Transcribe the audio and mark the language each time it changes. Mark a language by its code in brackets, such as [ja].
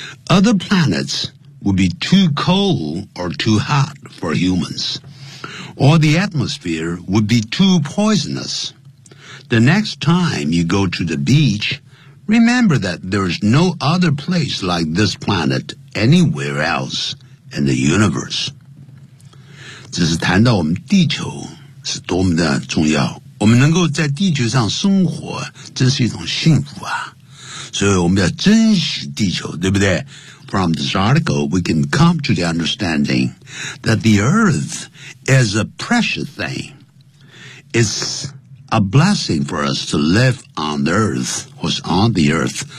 [en] Other planets would be too cold or too hot for humans, or the atmosphere would be too poisonous. The next time you go to the beach, remember that there is no other place like this planet anywhere else. And the universe. [zh] 这是谈到我们地球是多么的重要，我们能够在地球上生活真是一种幸福啊，所以我们要珍惜地球，对不对？ [en] From this article, we can come to the understanding that the earth is a precious thing. It's a blessing for us to live on the earth, or on the earth.